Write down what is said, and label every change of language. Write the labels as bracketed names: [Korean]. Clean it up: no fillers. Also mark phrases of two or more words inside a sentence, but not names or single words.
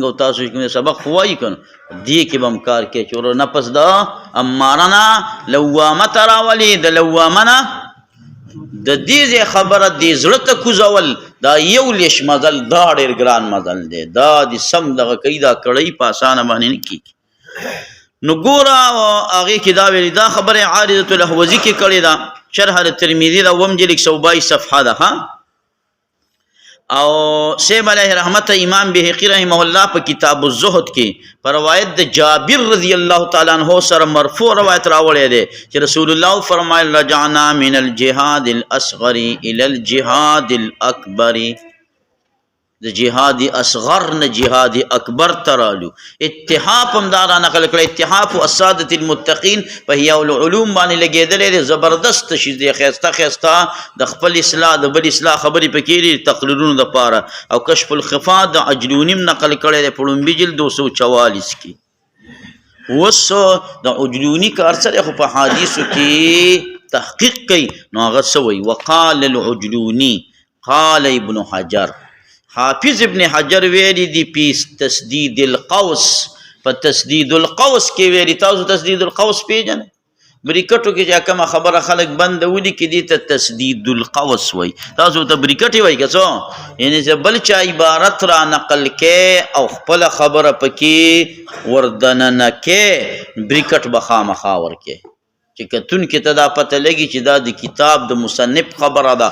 [Pashto] او تاسو کوم سبق خوایي کنه دې کې بم کار کې چې نفس دا امارنا لوامه راولي د لوامه نه د دې خبره دې زړه ته کوزول دا یو لیش مزل دا ډېر ګران مزل دی دا د سم دغه کوي دا کړی په اسانه باندې نه کېږي نو ګوره هغې کې دا ویلي دا خبره عارضة الاحوزي کې کړې ده شرح ترمذي دا اووم جلد 122 صفحه ده ها او شیخ علیہ رحمت امام بهقی [Arabic] رحمه الله [Pashto] په کتاب الزهد کې پر روایت د جابر [Arabic] رضی الله تعالی عنہ [Pashto] سره مرفوع روایت راوړی دی چې رسول الله فرمایل [Arabic] رجعنا من الجهاد الاصغر الى الجهاد الاکبر [Pashto] د جهاد اصغر نه جهاد اکبر ترالو. اتحاف هم دا را نقل کړی، اتحاف السادة المتقین په احیاء العلوم باندې لګېدلی دی، زبردست شي دی، ښایسته ښایسته د خپل اصلاح د بل اصلاح خبرې پکې دي تقریرونو دپاره. او کشف الخفا د عجلوني هم نقل کړی دی په لومبي جلد 244 کې. اوس د عجلوني کار څه دی خو په حدیثو کې تحقیق کوي، نو هغه څه وایي؟ [Arabic] وقال العجلوني قال ابن حجر، [Pashto] حافظ ابن حجر ویلی دی پی تسدید القوس، په تسدید القوس کې ویلی. تاسو تسدید القوس پیژنئ؟ بریکټو کې چې کومه خبره خلک بنده ولیکي دي ته تسدید القوس وایي. تاسو ته بریکټ وایي که څه؟ یعنې چې بل چا عبارت را نقل کې او خپله خبره پکې وردننه کې، بریکټ به خامخا ورکې چې کتونکي ته دا پته لګي چې دا د کتاب د مصنف خبره ده.